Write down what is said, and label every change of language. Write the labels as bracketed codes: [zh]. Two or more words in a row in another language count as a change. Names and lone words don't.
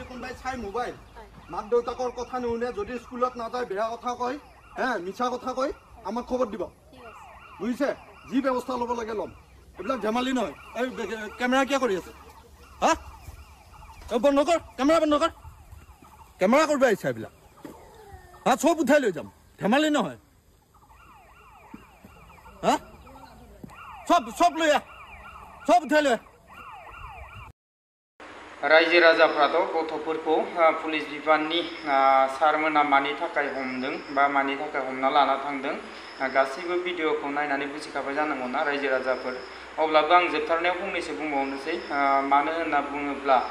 [as] কোনোবাই চাই মোবাইল মাক দেউতাকৰ কথা নুশুনে যদি স্কুলত নাযায় বেয়া কথা কয় মিছা কথা কয় আমাক খবৰ দিব বুজিছে যি ব্যৱস্থা ল'ব লাগে ল'ম এইবিলাক ধেমালি নহয় এই কেমেৰা কিয় কৰি আছে হা বন্ধ কৰ কেমেৰা বন্ধ কৰ কেমেৰা কৰিব আহিছে এইবিলাক হা চব উঠাই লৈ যাম ধেমালি নহয় হা চব লৈ আহ চব উঠাই লৈ আহ [brx] रायजो राजाफ्राथ' गथ'फोरखौ पुलिस बिफाननि सारमोना मानि थाखाय हमदों बा मानि थाखाय हमना लाना थांदों गासैबो भिडिअखौ नायनानै बुजिखाबाय जानांगौ ना रायजो राजाफोर अब्लाबो आं जोबथारनायाव फंनैसो बुंबावनोसै मानो होनना बुङोब्ला